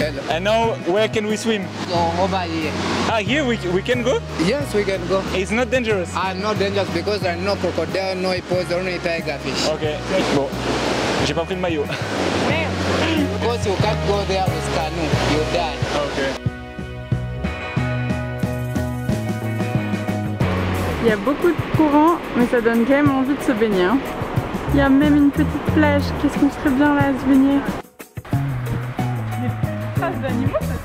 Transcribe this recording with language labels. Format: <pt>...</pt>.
<en>And now, where can we swim? So over here. Ah, here we can go? Yes, we can go. It's not dangerous? Not dangerous because there are no crocodile, no hippos, only tiger fish.</en> <fr>Ok, bon, j'ai pas pris le maillot.</fr> <en>Because you can't go there with canoe, you die. Ok.</en> <fr>Il y a beaucoup de courant, mais ça donne quand même envie de se baigner. Hein. Il y a même une petite plage. Qu'est-ce qu'on serait bien là à se baigner? Des traces d'animaux.</fr>